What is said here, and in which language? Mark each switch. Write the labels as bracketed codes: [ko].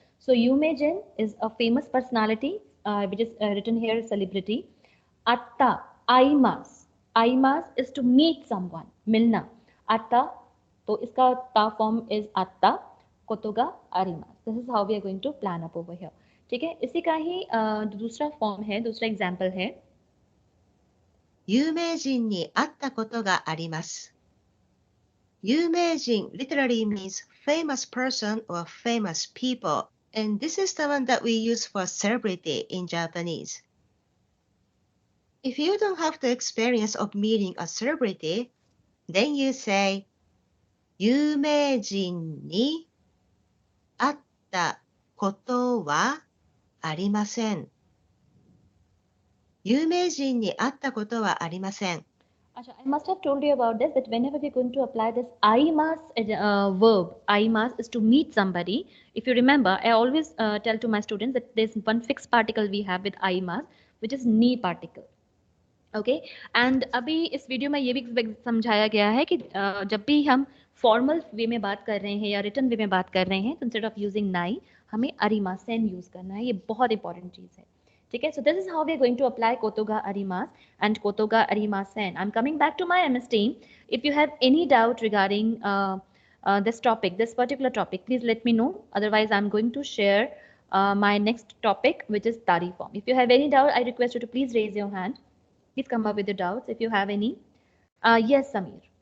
[en] So Yumeijin is a famous personality, which is written here celebrity. Atta, aimas is to meet someone, milna. Atta, [hi] तो इसका [en] ta form is atta, kotoga arimas. This is how we are going to plan up over here. [hi] ठीक है, इसी का ही दूसरा form है, दूसरा example है. [ja] 有名人に会ったことがあります。 [en] 有名人 literally means famous person or famous people, and this is the one that we use for celebrity in Japanese. If you don't have the experience of meeting a celebrity, then you say [ja] 有名人に会ったことはありません。有名人に会ったことはありません。 [en] Acha, I must have told you about this that whenever we're going to apply this aimas verb, aimas is to meet somebody. If you remember, I always tell to my students that there's one fixed particle we have with aimas, which is ni particle. [hi] Okay and अभी इस video में ये भी समझाया गया है कि जब भी हम फॉर्मल वे में बात कर रहे हैं या रिटर्न वे में बात कर रहे हैं तो इंस्टेड ऑफ यूजिंग नाई हमें अरिमास सेन यूज करना है. ये बहुत इंपॉर्टेंट चीज है. ठीक है, [en] So this is how we are going to apply कोतोगा अरिमास and कोतोगा अरिमास सेन. I am coming back to my MS team. If you have any doubt regarding this topic, this particular topic, please let me know. Otherwise, I'm going to share my next topic, which is tari form. If you have any doubt, I request you to please raise your hand. Please come up with your doubts if you have any. Yes, Samir.